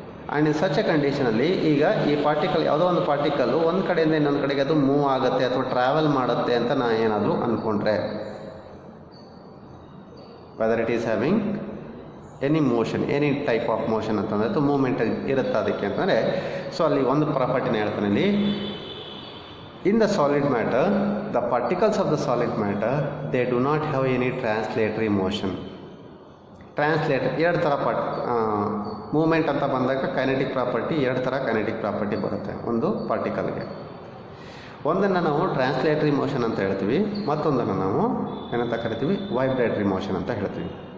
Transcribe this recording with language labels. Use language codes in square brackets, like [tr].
[en] and in such a [kn] ಕಂಡೀಷನಲ್ಲಿ ಈಗ ಈ particle, ಯಾವುದೋ ಒಂದು ಪಾರ್ಟಿಕಲ್ಲು ಒಂದು ಕಡೆಯಿಂದ ಇನ್ನೊಂದು ಕಡೆಗೆ ಅದು ಮೂವ್ ಆಗುತ್ತೆ ಅಥವಾ ಟ್ರಾವೆಲ್ ಮಾಡುತ್ತೆ ಅಂತ ನಾನು ಏನಾದರೂ ಅಂದ್ಕೊಂಡ್ರೆ, [en] whether it is having any motion, any type of motion [kn] ಅಂತಂದರೆ ಅದು ಮೂವ್ಮೆಂಟ್ ಇರುತ್ತೆ ಅದಕ್ಕೆ ಅಂತಂದರೆ, ಸೊ ಅಲ್ಲಿ ಒಂದು ಪ್ರಾಪರ್ಟಿನ ಹೇಳ್ತಾನೆ ಇಲ್ಲಿ. [en] In the solid matter, the particles of the solid matter, they do not have any translatory motion. [kn] Translator ಎರಡು ಥರ ಮೂವ್ಮೆಂಟ್ ಅಂತ ಬಂದಾಗ ಕೈನೆಟಿಕ್ ಪ್ರಾಪರ್ಟಿ, ಎರಡು ಥರ ಕೈನೆಟಿಕ್ ಪ್ರಾಪರ್ಟಿ ಬರುತ್ತೆ ಒಂದು ಪಾರ್ಟಿಕಲ್ಗೆ. ಒಂದನ್ನು ನಾವು ಟ್ರಾನ್ಸ್ಲೇಟರಿ ಮೋಷನ್ ಅಂತ ಹೇಳ್ತೀವಿ, ಮತ್ತೊಂದನ್ನು ನಾವು ಏನಂತ ಕರಿತೀವಿ, ವೈಬ್ರೇಟರಿ ಮೋಷನ್ ಅಂತ ಹೇಳ್ತೀವಿ.